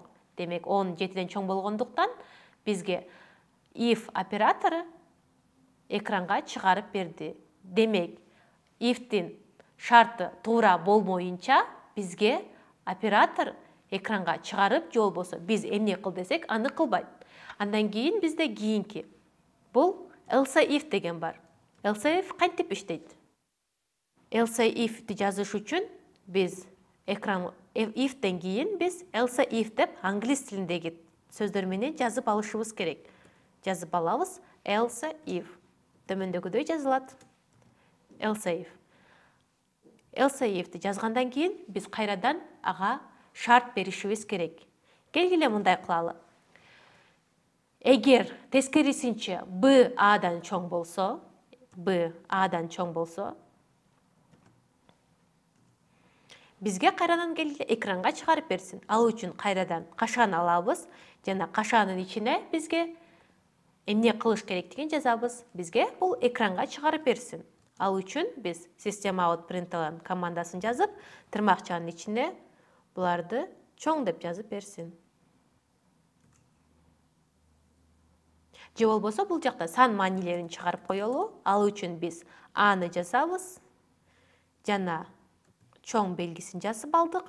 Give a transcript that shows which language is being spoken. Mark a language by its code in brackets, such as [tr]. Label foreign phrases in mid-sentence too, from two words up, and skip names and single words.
[ky] Демек 10 7-ден чоң болгондуктан бизге if оператору экранга чыгарып берди. Демек, if'тин шарты туура болмоюнча бизге оператор экранга чыгарып же болбосо биз эмне кыл десек аны кылбайт. Андан кийин бизде кийинки бул [en] else if [ky] деген бар. [en] Else if [ky] кантип иштейт? [en] Else if'ти [ky] жазыш үчүн биз экран if'тен кийин биз [en] else if [ky] деп англис тилиндеги сөздөр менен жазып алышыбыз керек. Жазып алабыз [en] else if. [ky] Төмөндөгүдөй жазылат. [en] Else if. Else if'ти [ky] жазгандан кийин биз кайрадан ага шарт беришибиз керек. Келгиле мындай кылалы. Эгер тескерисинче B Адан чоң болсо, бизге кайрадан келгиле экранга чыгарып берсин. Ал үчүн кайрадан кашаны алабыз жана кашанын ичине бизге эмне кылыш керектигин жазабыз. Бизге бул экранга чыгарып берсин. Ал үчүн биз system.out.println командасын жазып, тырмакчанын ичине буларды чоң деп жазып берсин. Же болбосо бул жакта сан маанилерин чыгарып коелу. Ал үчүн биз Аны жазабыз. Жана чоң белгисин жазып алдык.